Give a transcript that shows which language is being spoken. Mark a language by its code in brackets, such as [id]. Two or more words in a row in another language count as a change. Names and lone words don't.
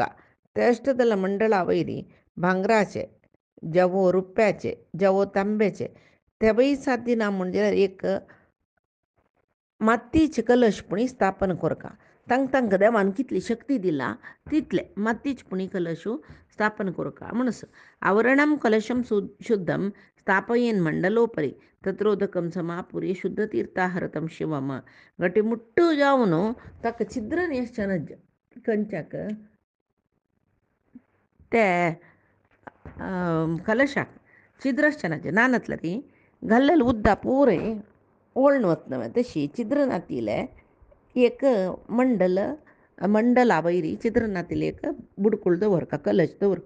[kok] ते अष्टदल मंडळा वयरी भांगराचे जेवो रुप्याचे जेवो तांब्याचे तेवय साध्य ना म्हणजे एक मातीचे कलशपुणी स्थापन कोरका. तांकां देवान कितली शक्ती दिला तितले मातीचपुणी कलशू स्थापन कोरका म्हणस. [sa] आवरणम कलशम शुद्धम स्थापयेन मंडलोपरी तत्रोदकम समापुरी शुद्ध तीर्थाहरतम शिवम. [kok] गटी मुट्टू जावन ताका छिद्र निश्चनज कंचाक ते कलशाक छिद्रश्चनाचे नानतलं ती घाल्लेलं उद्दा पुरे ओळण वतना. तशी छिद्र नातिले एक मंडला वयरी छिद्र नातिले एक बुडकूळ दवरका, कलश दवरका.